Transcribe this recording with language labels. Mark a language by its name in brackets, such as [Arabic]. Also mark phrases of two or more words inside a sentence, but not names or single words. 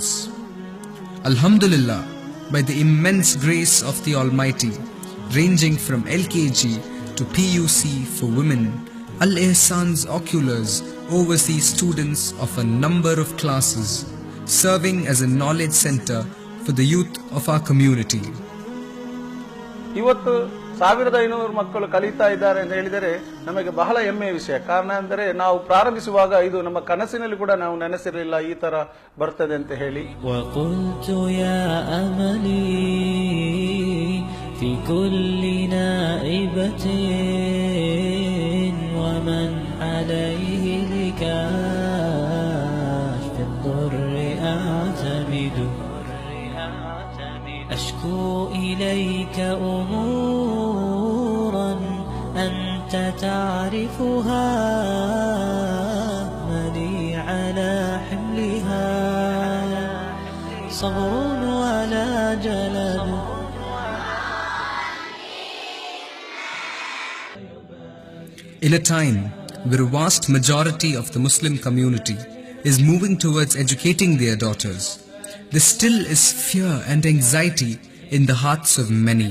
[English] Alhamdulillah, by the immense grace of the Almighty, ranging from LKG to PUC for women, Al-Ihsan's oculars oversees students of a number of classes, serving as a knowledge center for the youth of our community. [Kannada] ಇವತ್ತು 1500 ಮಕ್ಕಳು ಕಲಿತಾ ಇದ್ದಾರೆ ಅಂತ ಹೇಳಿದರೆ ನಮಗೆ ಬಹಳ ಹೆಮ್ಮೆಯ ವಿಷಯ. ಕಾರಣ ಅಂದರೆ ನಾವು ಪ್ರಾರಂಭಿಸುವಾಗ ಇದು ನಮ್ಮ ಕನಸಿನಲ್ಲಿ ಕೂಡ ನಾವು ನೆನೆಸಿರಲಿಲ್ಲ ಈ ತರ ಬರ್ತದೆ ಅಂತ ಹೇಳಿ. [Arabic] وقلت يا أملي في كل نائبة ومن عليه لكاشف الضر أعتمد أشكو إليك أمورا أنت تعرفها ملي على حملها صبر ولا جلد. [English] In a time where a vast majority of the Muslim community is moving towards educating their daughters, there still is fear and anxiety in the hearts of many.